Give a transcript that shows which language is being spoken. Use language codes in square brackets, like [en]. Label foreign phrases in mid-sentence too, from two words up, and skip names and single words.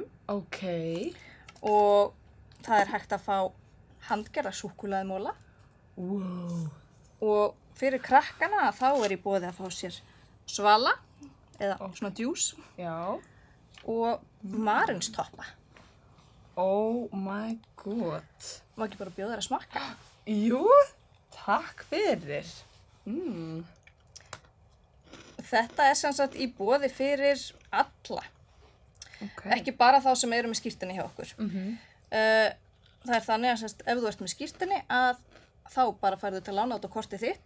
[is] Ok. Og það hægt að fá handgerða súkkulaðimóla. Wow. Og fyrir krakkana þá í boði að fá sér svala eða svona djús. Já. Og marinstoppa. [en] Oh my god. [is] Má ekki bara bjóða þér að smakka? Jú, takk fyrir. Þetta sem sagt í boði fyrir alla. Okay. Ekki bara þá sem eru með skírteini hjá okkur. Það þannig að sem sagt, ef þú ert með skírteini að þá bara færðu til að lána þetta kortið þitt.